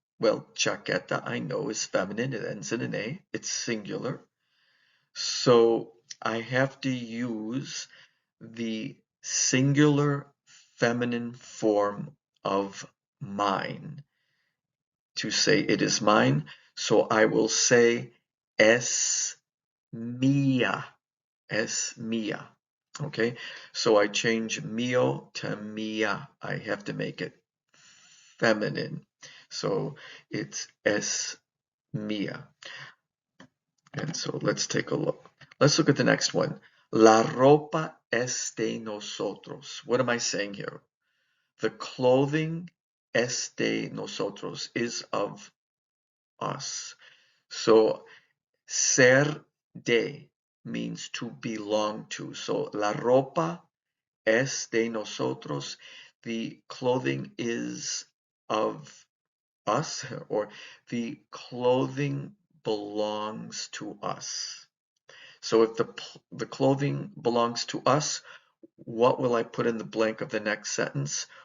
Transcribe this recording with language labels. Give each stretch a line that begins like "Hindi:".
English: Well, chaqueta I know is feminine. It ends in an A. It's singular. So I have to use the singular feminine form of mine to say it is mine. So I will say
Spanish: es mía, es mía.
English: Okay, so I change mío to mía. I have to make it feminine. So it's
Spanish: es mía.
English: And so let's take a look. Let's look at the next one.
Spanish: La ropa es de nosotros.
English: What am I saying here? The clothing
Spanish: es de nosotros,
English: is of us. So ser de means to belong to.
Spanish: So la ropa es de nosotros.
English: The clothing is of us, or the clothing belongs to us. So if the clothing belongs to us, what will I put in the blank of the next sentence?